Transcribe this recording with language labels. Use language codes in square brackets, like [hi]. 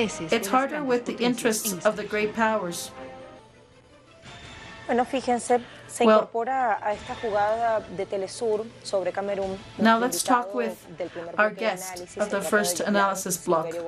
[en] It's harder with the interests of the great powers. [es] Bueno, fíjense, se incorpora a esta jugada de Telesur sobre Camerún. [en] Now let's talk with our guest of the first analysis block.